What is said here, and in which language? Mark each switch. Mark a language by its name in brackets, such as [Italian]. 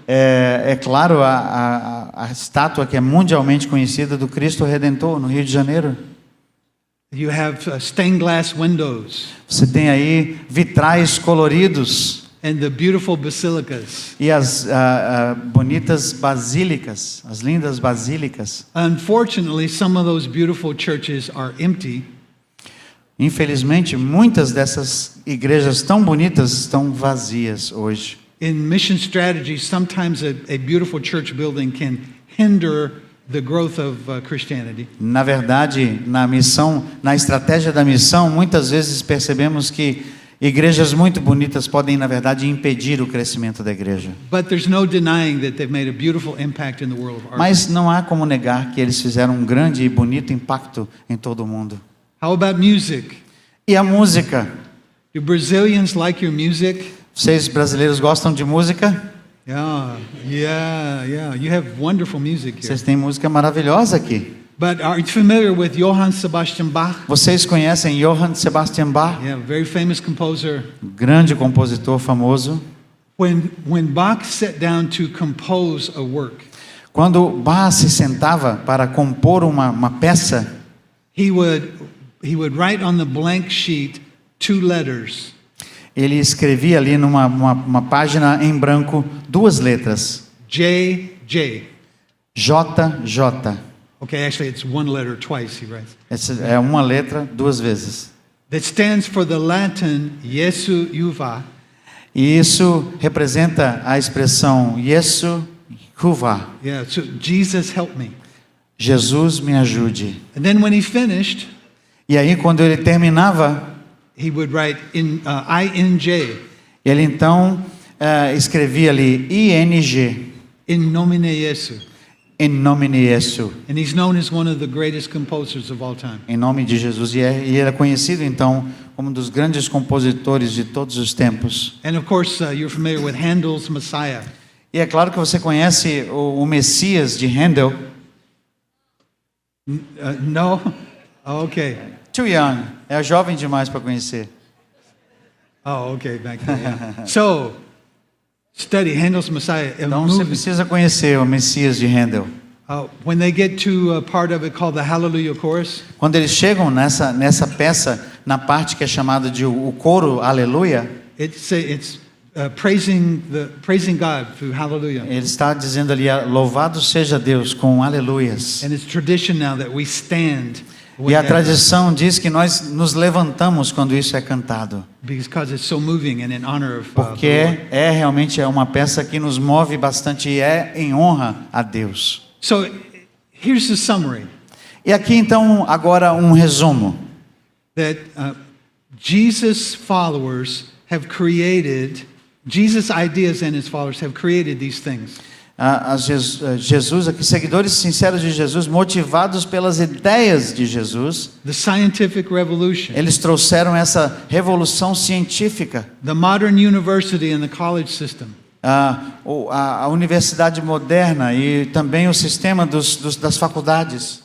[Portuguese] É claro a estátua que é mundialmente conhecida do Cristo Redentor no Rio de Janeiro. [English] You have stained glass windows, [Portuguese] Você tem aí vitrais coloridos. [English] and the beautiful basilicas. [Portuguese] e as bonitas basílicas, as lindas basílicas. [English] Unfortunately, some of those beautiful churches are empty [Portuguese] Infelizmente, muitas dessas igrejas tão bonitas estão vazias hoje. [English] in mission strategy. Sometimes a beautiful church building can hinder the growth of Christianity. [Portuguese] Na verdade, na missão, na estratégia da missão, muitas vezes percebemos que igrejas muito bonitas podem, na verdade, impedir o crescimento da igreja. [English] But there's no denying that they've made a beautiful impact in the world of art. [Portuguese] Mas não há como negar que eles fizeram um grande e bonito impacto em todo o mundo. [English] How about music? [Portuguese] E a música? [English] Do Brazilians like your music? [Portuguese] Vocês brasileiros gostam de música? [English] Yeah. You have wonderful music here. [Portuguese] Vocês têm música maravilhosa aqui. [English] But are you familiar with Johann Sebastian Bach? [Portuguese] Vocês conhecem Johann Sebastian Bach? [English] Yeah, very famous composer. [Portuguese] Grande compositor famoso. [English] When Bach sat down to compose a work, [Portuguese] Quando Bach se sentava para compor uma peça, [English] he would write on the blank sheet 2 letters. [Portuguese] ele escrevia ali uma página em branco 2 letras. JJ. JJ. [English] Okay, actually it's 1 letter twice he writes. [Portuguese] Essa é uma letra 2 vezes. [English] That stands for the Latin Jesu Juva, [Portuguese] E isso representa a expressão Jesu Juva. [English] yeah, so Jesus help me. [Portuguese] Jesus me ajude. [English] And then when he finished, [Portuguese] E aí quando ele terminava, [English] he would write INJ, [Portuguese] ele então escrevia ali ING, [Latin] in nomine Jesu. [Portuguese] em nome de Jesus, [English] And he's known as one of the greatest composers of all time. [Portuguese] em nome de Jesus. E ele era conhecido então como um dos grandes compositores de todos os tempos. [English] And of course, you're familiar with Handel's Messiah. [Portuguese] E é claro que você conhece o Messias de Handel. [English] No? Okay. Too young, [Portuguese] é jovem demais para conhecer. [English] Oh, okay, back then. Yeah. So, study Handel's Messiah. A [Portuguese] Então você [English] movie. [Portuguese] precisa conhecer o Messias de Handel. [English] When they get to a part of it called the Hallelujah Chorus, [Portuguese] Quando eles chegam nessa peça, na parte que é chamada de o coro Aleluia, [English] it's praising God through Hallelujah. [Portuguese] ele está dizendo ali, louvado seja Deus com aleluias. [English] And it's tradition now that we stand when [Portuguese] E a [English] that- [Portuguese] tradição diz que nós nos levantamos quando isso é cantado, [English] because it's so moving and in honor of [Portuguese] porque [English] the Lord. [Portuguese] realmente é uma peça que nos move bastante e é em honra a Deus. [English] So, here's the summary [Portuguese] E aqui então agora um resumo. [English] that Jesus' followers have created, Jesus' ideas and his followers have created these things. [Portuguese] Jesus, aqui, seguidores sinceros de Jesus, motivados pelas ideias de Jesus, [English] The scientific revolution, [Portuguese] eles trouxeram essa revolução científica. [English] the modern university and the college system, [Portuguese] A universidade moderna e também o sistema das faculdades,